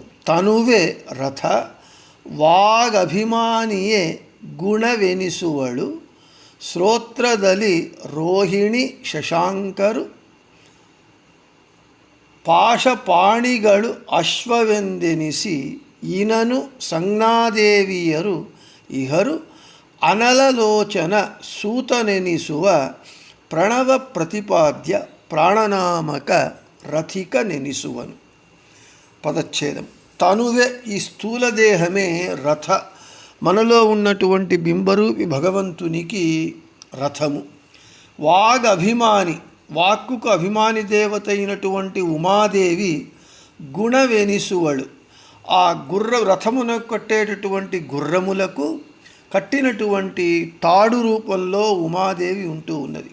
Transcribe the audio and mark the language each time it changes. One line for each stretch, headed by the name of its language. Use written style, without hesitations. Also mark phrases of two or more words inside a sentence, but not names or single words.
Kannada: ತನುವೇ ರಥ ವಾಗಭಿಮಾನಿಯೇ ಗುಣವೆನಿಸುವಳು ಶ್ರೋತ್ರದಲ್ಲಿ ರೋಹಿಣಿ ಶಶಾಂಕರು ಪಾಶಪಾಣಿಗಳು ಅಶ್ವವೆಂದೆನಿಸಿ ಇನನು ಸಂಜ್ಞಾದೇವಿಯರು ಇಹರು ಅನಲಲೋಚನ ಸೂತನೆನಿಸುವ ಪ್ರಣವ ಪ್ರತಿಪಾದ್ಯ ಪ್ರಾಣನಾಮಕ ರಥಿಕನೆನಿಸುವನು.
Telugu: పదచ్ఛేదం. తనువే ఈ స్థూలదేహమే రథ, మనలో ఉన్నటువంటి బింబరూపి భగవంతునికి రథము. వాగభిమాని, వాక్కుకు అభిమాని దేవత అయినటువంటి ఉమాదేవి గుణవెనిసువಳು, ఆ రథమునకు కట్టేటటువంటి గుర్రములకు కట్టినటువంటి తాడు రూపంలో ఉమాదేవి ఉంటూ ఉన్నది.